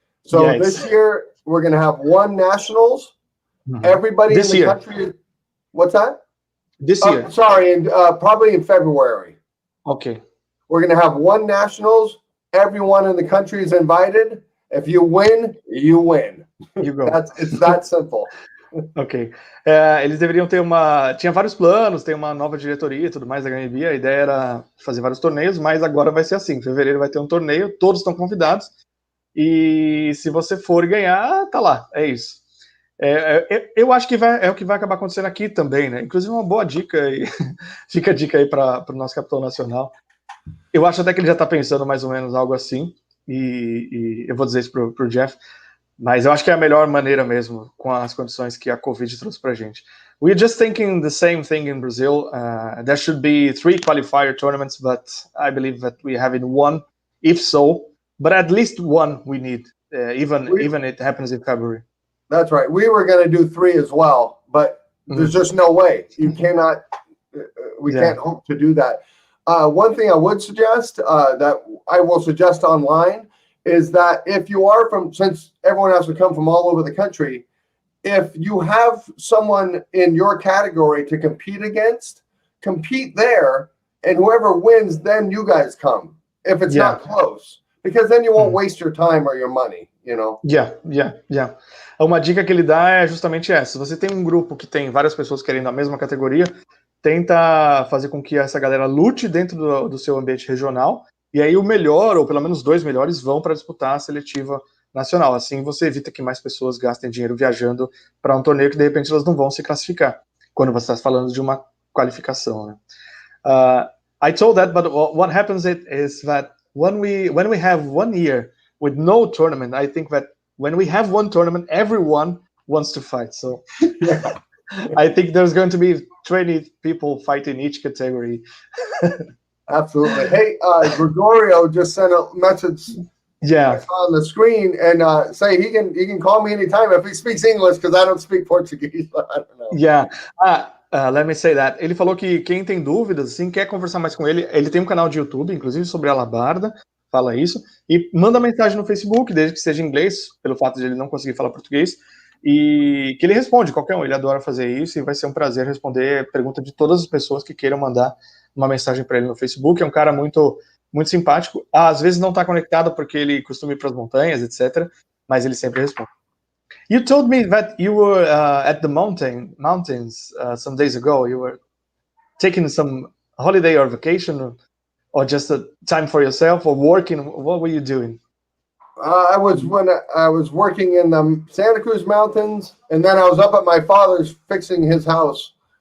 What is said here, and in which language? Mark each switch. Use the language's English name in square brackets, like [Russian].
[English] So this year we're going to have 1 nationals. Everybody in the country. What's that? This year. Sorry, and probably in February. Okay. We're going to have 1 nationals. Everyone in the country is invited. If you win, you win. You go. It's that simple. Ok. [Portuguese] Eles deveriam ter tinha vários planos, tem uma nova diretoria e tudo mais da HMB, a ideia era fazer vários torneios, mas agora vai ser assim, em fevereiro vai ter um torneio, todos estão convidados, e se você for ganhar, tá lá, é isso. Eu acho que é o que vai acabar acontecendo aqui também, né? Inclusive uma boa dica, e fica a dica aí para o nosso capitão nacional. Eu acho até que ele já está pensando mais ou menos algo assim, e eu vou dizer isso pro Jeff, mas eu acho que é a melhor maneira mesmo, com as condições que a Covid trouxe pra gente. [English] We're just thinking the same thing in Brazil. There should be 3 qualifier tournaments, but I believe that we have in 1, if so, but at least 1 we need, even it happens in February. That's right. We were going to do 3 as well, but there's just no way. You cannot, we can't hope to do that. One thing I would suggest, that I will suggest online, is that if you are since everyone has to come from all over the country, if you have someone in your category to compete against, compete there, and whoever wins, then you guys come, if it's not close, because then you won't waste your time or your money, you know? Yeah. [Portuguese] Uma dica que ele dá é justamente essa. Se você tem um grupo que tem várias pessoas querendo a mesma categoria, tenta fazer com que essa galera lute dentro do seu ambiente regional, e aí o melhor, ou pelo menos 2 melhores, vão para disputar a seletiva nacional. Assim você evita que mais pessoas gastem dinheiro viajando para um torneio que de repente elas não vão se classificar, quando você está falando de uma qualificação, né? [English] I told that, but what happens is that when we have 1 year with no tournament, I think that when we have one tournament, everyone wants to fight. So I think there's going to be 20 people fighting each category. Absolutely. Hey, Gregorio just sent a message on the screen and say he can call me anytime if he speaks English, because I don't speak Portuguese. I don't know. Yeah. Let me say that. [Portuguese] Ele falou que quem tem dúvidas, assim, quer conversar mais com ele, ele tem um canal de YouTube, inclusive sobre alabarda, fala isso, e manda mensagem no Facebook, desde que seja em inglês, pelo fato de ele não conseguir falar português, e que ele responde, qualquer um, ele adora fazer isso, e vai ser um prazer responder pergunta de todas as pessoas que queiram mandar uma mensagem para ele no Facebook. É um cara muito, muito simpático, às vezes não está conectado porque ele costuma ir para as montanhas, etc., mas ele sempre responde. [English] You told me that you were at the mountains some days ago. You were taking some holiday or vacation, or just a time for yourself, or working. What were you doing? I was working in the Santa Cruz Mountains, and then I was up at my father's fixing his house.